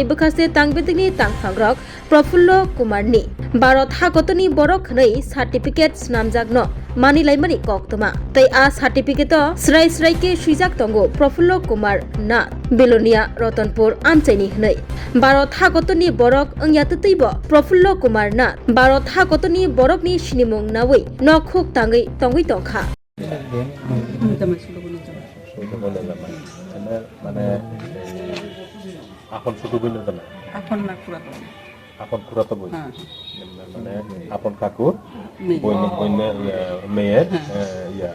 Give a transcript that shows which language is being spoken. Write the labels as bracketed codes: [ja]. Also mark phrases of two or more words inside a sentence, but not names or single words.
[trp] बकासे तांगबेदिगनि तांगफांग्रक प्रफुल्ल कुमारनि भारत हागतनि बरक हनै सार्टिफिकेट नामजागनो मानिलाइमानि कक्तमा तै आ सार्टिफिकेट स्राय स्रायके सुइजाक तंगो प्रफुल्ल कुमार नाथ बिलोनिया रतनपुर आमचैनि हनै भारत हागतनि बरक अंयातैब प्रफुल्ल कुमार नाथ भारत हागतनि बरकनि सिनिमुं नावै नखुक तांगै तंगै तंखा [bn] মানে আপন ছোট বই না আপন না পুরাতন আপন পুরাতো বই মানে আপন কাকুর মেয়ের ইয়া